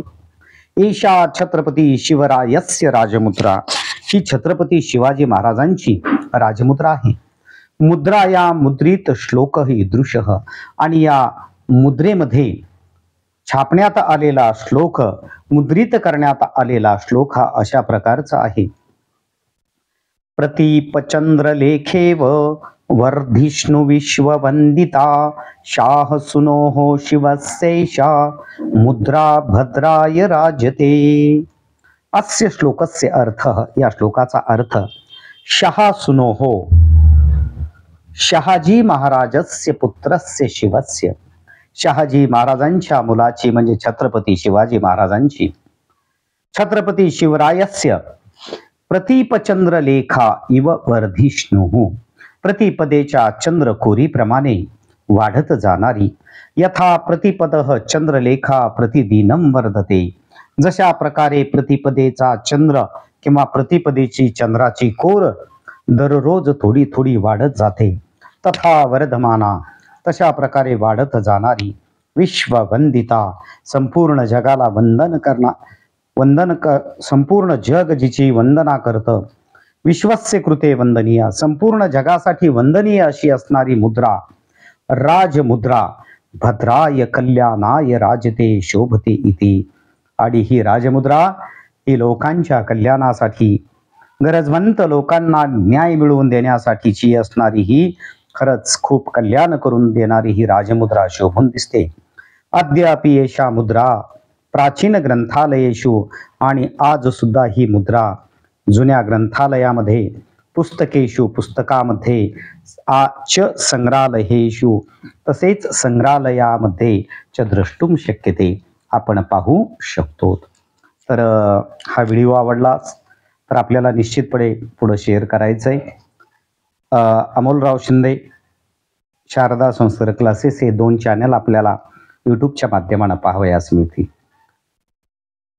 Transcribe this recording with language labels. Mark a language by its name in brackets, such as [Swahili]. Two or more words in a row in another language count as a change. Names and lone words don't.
[Sanskrit] ईशा छत्रपती शिवरायस्य राजमुद्रा, [Marathi] ही छत्रपती शिवाजी महाराजांची राजमुद्रा आहे. मुद्रा या मुद्रित श्लोक ही दृश्य, आणि या मुद्रेमध्ये छापण्यात आलेला श्लोक, मुद्रित करण्यात आलेला श्लोक हा अशा प्रकारचा आहे. [Sanskrit] प्रतीपचंद्र लेखेव वर्धिष्णु विश्ववंदिता शाह सुनोः शिवस्यैषा मुद्रा भद्राय राजते. अस्य श्लोकस्य अर्थ, [Marathi] या श्लोकाचा अर्थ, [Sanskrit] शाह सुनोः, शहाजी महाराजस्य पुत्रस्य शिवस्य, [Marathi] शहाजी महाराजांच्या मुलाची म्हणजे छत्रपती शिवाजी महाराजांची, [Sanskrit] छत्रपती शिवरायस्य प्रतीपचंद्र लेखा इव वर्धिष्णुः, [Marathi] प्रतिपदेच्या चंद्रकोरीप्रमाणे वाढत जाणारी, [Sanskrit] यथा प्रतिपदः चंद्रलेखा प्रतिदिनं वर्धते, [Marathi] जशा प्रकारे प्रतिपदेचा चंद्र किंवा प्रतिपदेची चंद्राची कोर दररोज थोडी थोडी वाढत जाते, [Sanskrit] तथा वर्धमाना, [Marathi] तशा प्रकारे वाढत जाणारी, विश्ववंदिता, संपूर्ण जगाला संपूर्ण जग जिची वंदना करतं, [Sanskrit] विश्वस्य कृते वंदनीय, [Marathi] संपूर्ण जगासाठी वंदनीय अशी असणारी मुद्रा, राजमुद्रा, [Sanskrit] भद्राय कल्याणाय राजते शोभते इति. [Marathi] आणि ही राजमुद्रा ही लोकांच्या कल्याणासाठी, गरजवंत लोकांना न्याय मिळवून देण्यासाठीची असणारी ही, खरंच खूप कल्याण करून देणारी ही राजमुद्रा शोभून दिसते. [Sanskrit] अद्यापि एषा मुद्रा प्राचीन ग्रंथालयेषु, [Marathi] आणि आज सुद्धा ही मुद्रा जुन्या ग्रंथालयामध्ये, पुस्तकेषु, पुस्तकामध्ये, [Sanskrit] च संग्रहालयेषु, [Marathi] तसेच संग्रहालयामध्ये [Sanskrit] च द्रष्टुम शक्यते, [Marathi] आपण पाहू शकतो. तर हा व्हिडिओ आवडला तर आपल्याला निश्चितपणे पुढे शेअर करायचंय. अमोलराव शिंदे, शारदा संस्कृत क्लासेस हे 2 चॅनल आपल्याला यूट्यूबच्या माध्यमाने पाहावयास मिळतील.